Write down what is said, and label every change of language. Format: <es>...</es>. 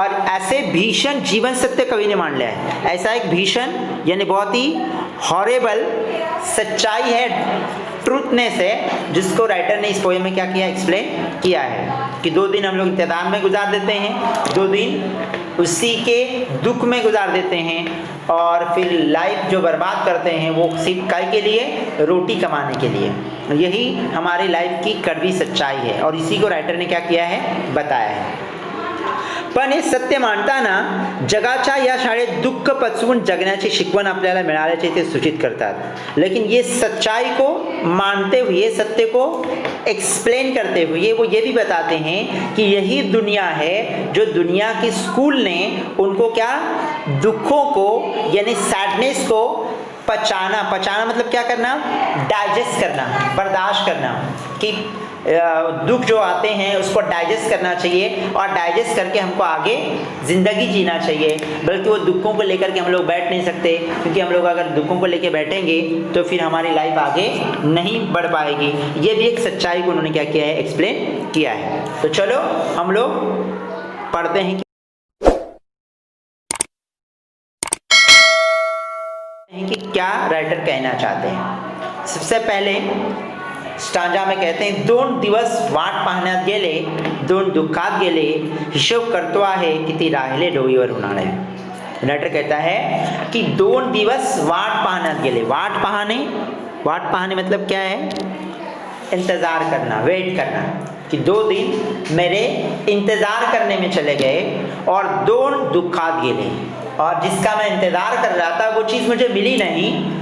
<hi>और ऐसे भीषण जीवन सत्य कवि ने मान लिया है। ऐसा एक भीषण यानी बहुत ही हॉरेबल सच्चाई है, ट्रूथनेस है, जिसको राइटर ने इस पोएम में क्या किया, एक्सप्लेन किया है कि 2 दिन हम लोग इंतजार में गुजार देते हैं, 2 दिन उसी के दुख में गुजार देते हैं, और फिर लाइफ जो बर्बाद करते हैं वो सिर्फ काय के लिए, रोटी कमाने के लिए। यही हमारी लाइफ की कड़वी सच्चाई है और इसी को राइटर ने क्या किया है, बताया है।</hi> <mr>पण हे सत्य मांडताना जगाच्या या शाळेत दुःख पचवून जगण्याची शिकवण आपल्याला मिळाल्याचे ते सूचित करतात।</mr> <hi>लेकिन ये सच्चाई को मानते हुए, सत्य को एक्सप्लेन करते हुए वो ये भी बताते हैं कि यही दुनिया है जो दुनिया के स्कूल ने उनको क्या, दुखों को यानी सैडनेस को पचाना मतलब क्या करना, डाइजेस्ट करना, बर्दाश्त करना, कि दुख जो आते हैं उसको डाइजेस्ट करना चाहिए और डाइजेस्ट करके हमको आगे ज़िंदगी जीना चाहिए। बल्कि वो दुखों को लेकर के हम लोग बैठ नहीं सकते, क्योंकि हम लोग अगर दुखों को लेकर बैठेंगे तो फिर हमारी लाइफ आगे नहीं बढ़ पाएगी। ये भी एक सच्चाई को उन्होंने क्या किया है, एक्सप्लेन किया है। तो चलो हम लोग पढ़ते हैं कि क्या राइटर कहना चाहते हैं। सबसे पहले स्टांजा में कहते हैं,</hi> <mr>दोन दिवस वाट पाहण्यात गेले, दोन दुःखात गेले, हिशोब करतो आहे किती राहिले डोईवर उन्हाळे।</mr> <hi>राइटर कहता है कि</hi> <mr>दोन दिवस वाट पाहण्यात गेले।</mr> <hi>वाट पाहने मतलब क्या है, इंतज़ार करना, वेट करना, कि 2 दिन मेरे इंतज़ार करने में चले गए और</hi> <mr>दोन दुःखात गेले,</mr> <hi>और जिसका मैं इंतज़ार कर रहा था वो चीज़ मुझे मिली नहीं।</hi>